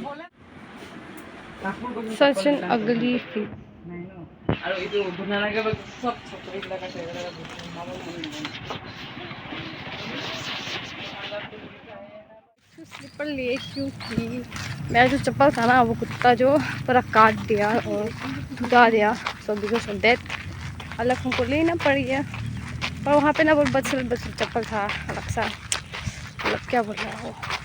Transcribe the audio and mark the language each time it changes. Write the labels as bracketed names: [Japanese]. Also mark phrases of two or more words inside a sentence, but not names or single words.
[English] such an ugly feet [Assamese] আৰু এইটো বনাই লাগে সব এইবিলাক আছে [Hindi] स्लीपर लिए क्योंकि मेरा जो चप्पल था ना वो कुत्ता जो पूरा काट दिया और धुला दिया, [English] so because of that [Hindi] अलग हमको लेना पड़ गया। और वहाँ पे ना वो बचल चप्पल था अलग सा, मतलब क्या बोल रहा है वो।